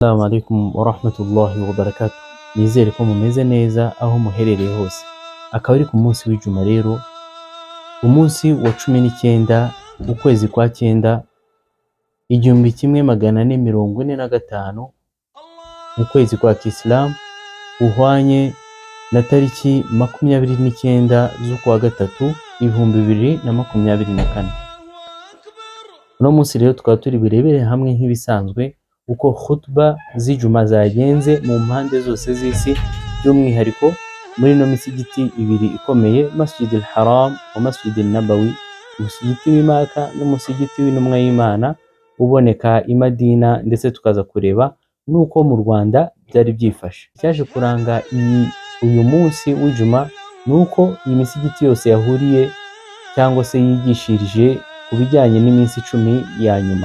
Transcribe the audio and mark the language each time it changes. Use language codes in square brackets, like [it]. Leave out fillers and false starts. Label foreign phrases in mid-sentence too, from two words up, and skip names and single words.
[ar] السلام عليكم ورحمة الله وبركاته. [rw] Nizere ko mumeze neza aho muherereye hose. Akaba ari ku munsi w'ijuma rero, umunsi wa 19 ukwezi kwa 9 1445 mu kwezi kwa Kiislamu, uhwanye na tariki 29 z'ukwa gatatu 2024. Uno munsi rero tukaba turi birebere hamwe nk'ibisanzwe uko khutba z'ijuma zagenze mu mpande zose z'isi, by'umwihariko muri no misigiti ibiri ikomeye, Masjid al-Haram wa Masjid al-Nabawi, umusigiti w'Imaka n'umusigiti w'intumwa y'Imana uboneka i Madina, ndetse tukaza kureba nuko mu Rwanda byari byifashe. Cyaje kuranga uyu munsi w'ijuma nuko iyi misigiti yose yahuriye cyangwa se yigishirije ku bijyanye n'iminsi 10 ya nyuma.